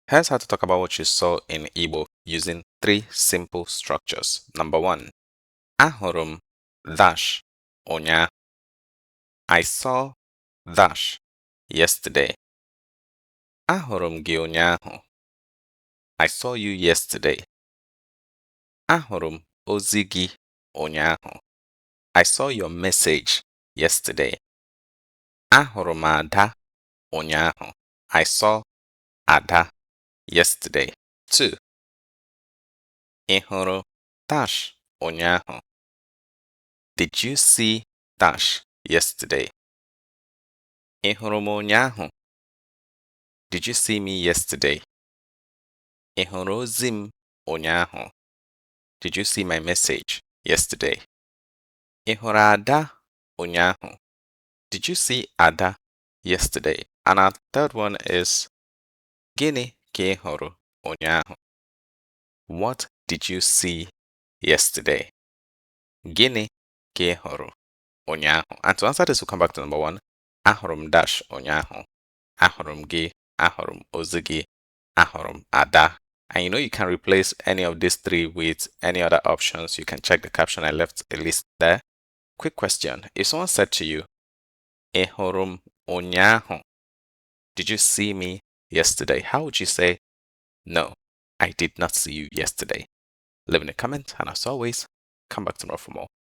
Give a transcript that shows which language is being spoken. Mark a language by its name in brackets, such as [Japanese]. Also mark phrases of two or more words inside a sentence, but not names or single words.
[English] Here's how to talk about what you saw in Igbo using three simple structures. Number one, [Igbo] ahụrụ m dash ụnyaahụ. [English] I saw dash yesterday. [Igbo] Ahụrụ m gị ụnyaahụ. [English] I saw you yesterday. [Igbo] Ahụrụ m ozi gị ụnyaahụ. [English] I saw your message yesterday. [Igbo] Ahụrụ m Ada ụnyaahụ. [English] I saw Ada yesterday. 2. [Igbo] Ị hụrụ dash ụnyaahụ. [English] Did you see dash yesterday? [Igbo] Ị hụrụ m ụnyaahụ. [English] Did you see me yesterday? [Igbo] Ị hụrụ ozi m ụnyaahụ. [English] Did you see my message yesterday? [Igbo] Ị hụrụ Ada ụnyaahụ. [English] Did you see Ada yesterday? And our third one is [Igbo] Gịnị ka ị hụrụ ụnyaahụ? [English] What did you see yesterday? [Igbo] Gịnị ka ị hụrụ ụnyaahụ? [English] And to answer this, we'll come back to number one. [Igbo] Ahụrụ m dash ụnyaahụ. Ahụrụ m gị. Ahụrụ m ozi gị. Ahụrụ m Ada. [English] And you know you can replace any of these three with any other options. You can check the caption. I left a list there. Quick question. If someone said to you, [Igbo] Ị hụrụ m ụnyaahụ, [English] did you see me yesterday? How would you say, no, I did not see you yesterday? Leave in a comment, and as always, come back tomorrow for more.